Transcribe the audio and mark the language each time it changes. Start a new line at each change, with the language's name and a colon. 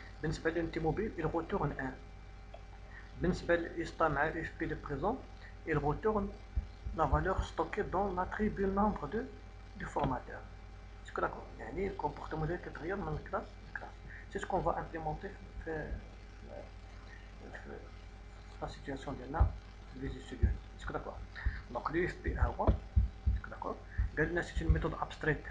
French: بالنسبه للunité mobile il retourne 1.
Arabic: بالنسبه لاستا مع
French: UFP le présent il retourne la valeur stockée dans l'attribut nombre de formateurs. C'est que d'accord.
Arabic: يعني الكومبورتمون ديالك كيتغير من الكلاس لكلاس.
French: C'est ce qu'on va implémenter في la situation ديالنا les étudiants. Est-ce que d'accord? Donc l'UFP هو est-ce que d'accord? قالنا c'est une méthode abstraite.